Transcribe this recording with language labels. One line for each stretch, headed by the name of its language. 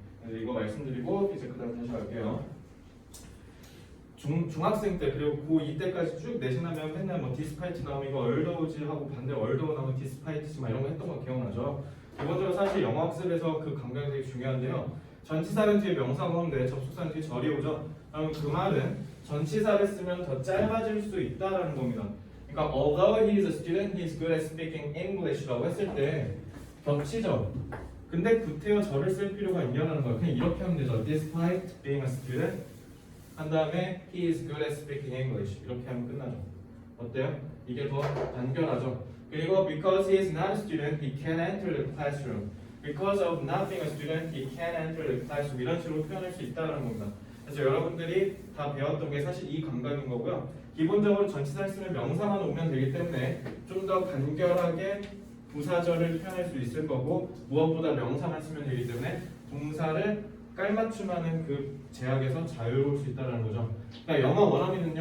Korean: 그래서 이거 말씀드리고 이제 그다음 다시 갈게요. 중학생 때 그리고 고2 때까지 쭉 내신하면 맨날 뭐 디스파이트 나오면 이거 얼더우지 하고 반대로 얼더우 나오면 디스파이트지 막 이런 거 했던 거 기억나죠? 기본적으로 사실 영어 학습에서 그 감각이 되게 중요한데요. 전치사는 뒤에 명사가 오는데 접속사는 뒤에 절이 오죠. 그럼 그 말은 전치사를 쓰면 더 짧아질 수 있다라는 겁니다.
English: 그러니까 although he is a student, he is good at speaking English라고
Korean: 했을 때 겹치죠. 근데 구태여 절을 쓸 필요가 있냐는 거예요. 그냥 이렇게 하면 되죠.
English: Despite being a student
Korean: 한 다음에
English: he is good at speaking English
Korean: 이렇게 하면 끝나죠.
English: 어때요? 이게 더 간결하죠.
Korean: 그리고
English: because he is not a student, he can enter the classroom. Because of not being a student, he can enter the classroom.
Korean: 이런 식으로 표현할 수 있다는 겁니다. 그래서 여러분들이 다 배웠던 게 사실 이 감각인 거고요. 기본적으로 전치사를 쓰면 명사만 오면 되기 때문에 좀 더 간결하게 부사절을 표현할 수 있을 거고 무엇보다 명사만 쓰면 되기 때문에 동사를 깔맞춤하는 그 제약에서 자유로울 수 있다는 거죠. 그러니까 영어 원어민은요.